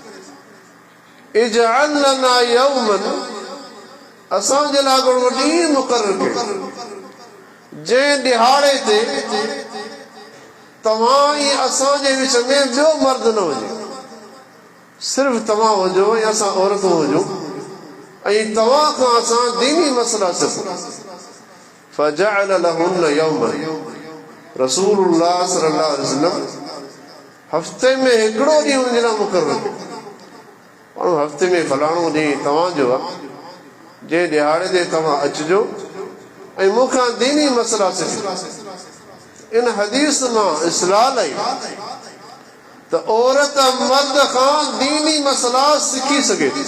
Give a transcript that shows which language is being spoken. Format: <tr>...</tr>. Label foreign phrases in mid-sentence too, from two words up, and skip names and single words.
<ar>اجعل لنا يوما,</ar> <sd>असांजे लाइ हिकिड़ो ॾींहुं मुक़ररु कयो जंहिं ॾिहाड़े ते तव्हां ऐं असांजे विच में ॿियो मर्द न हुजे, सिर्फ़ तव्हां हुजो या असां औरतूं हुजूं ऐं तव्हां खां असां दीनी मसला सिखूं।</sd> <ar>فجعل لهن يوما,</ar> <sd>रसूलुल्लाह</sd> <ar>صلى الله عليه وسلم</ar> <sd>हफ़्ते में हिकिड़ो ॾींहुं हुनजे लाइ मुक़ररु कयो। माण्हू हफ़्ते में फलाणो ॾींहुं तव्हांजो आहे, जंहिं ॾिहाड़े ते तव्हां अचिजो ऐं मूंखां दीनी मसला सिखो। इन हदीस मां इस्लाह आई त औरत मर्द खां दीनी मसला सिखी सघे थी।</sd>